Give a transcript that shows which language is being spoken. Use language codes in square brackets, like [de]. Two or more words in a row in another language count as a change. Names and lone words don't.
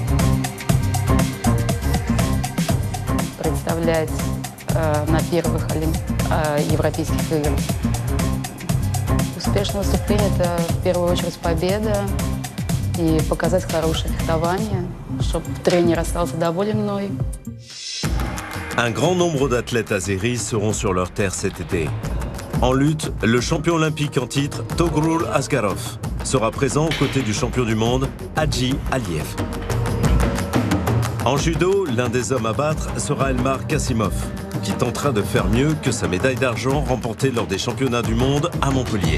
[ru] Представлять на первых европейских играх. Успешное выступление – это в первую очередь победа и показать хорошее фехтование, чтобы тренер остался доволен мной. [fr] Un grand nombre d'athlètes azéris seront sur leur terre cet été. En lutte, le champion olympique en titre, Togrul Asgarov, sera présent aux côtés du champion du monde, Hadji Aliyev. En judo, l'un des hommes à battre sera Elmar Kassimov, qui tentera de faire mieux que sa médaille d'argent remportée lors des championnats du monde à Montpellier.